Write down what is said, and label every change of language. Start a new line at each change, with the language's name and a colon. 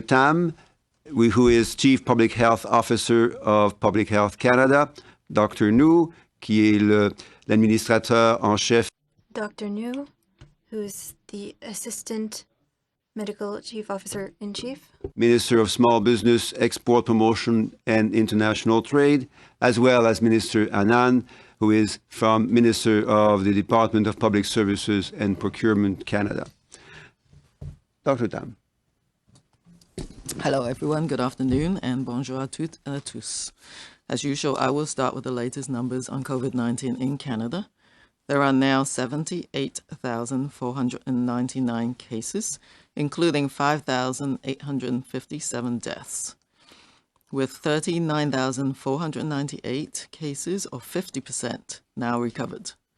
English: Tam, who is Chief Public Health Officer of Public Health Canada, Dr.
French: New, qui est l'administrateur en chef.
English: Dr. New, who is the Assistant Medical Chief Officer in Chief. Minister of Small Business, Export Promotion and International Trade, as well as Minister Anand, who is from Minister of the Department of Public Services and Procurement Canada. Dr. Tam. Hello everyone, good afternoon and
French: bonjour à toutes et à tous.
English: As usual, I will start with the latest numbers on COVID-19 in Canada. There are now 78,499 cases, including 5,857 deaths, with 39,498 cases, or 50%, now recovered.